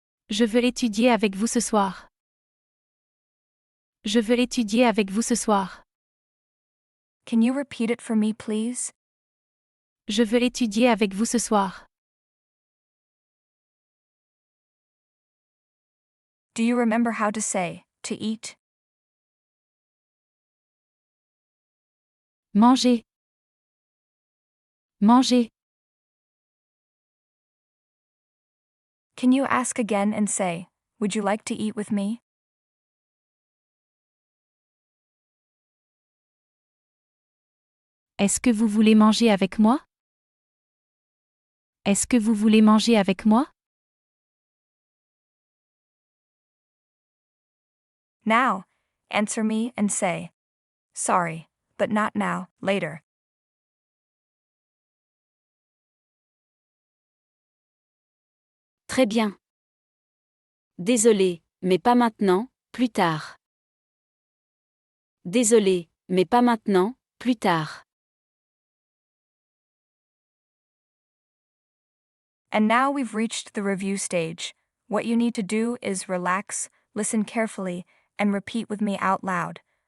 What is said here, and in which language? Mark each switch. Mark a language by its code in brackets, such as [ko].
[fr] Je veux étudier avec vous ce soir. Je veux étudier avec vous ce soir. [en] Can you repeat it for me, please? [fr] Je veux étudier avec vous ce soir. [en] Do you remember how to say, to eat? [fr] Manger. Manger. [en] Can you ask again and say, would you like to eat with me? [fr] Est-ce que vous voulez manger avec moi? Est-ce que vous voulez manger avec moi? [en] Now, answer me and say, sorry, but not now, later. [fr] Très bien. Désolé, mais pas maintenant, plus tard. Désolé, mais pas maintenant, plus tard. [en] And now we've reached the review stage. What you need to do is relax, listen carefully, and repeat with me out loud.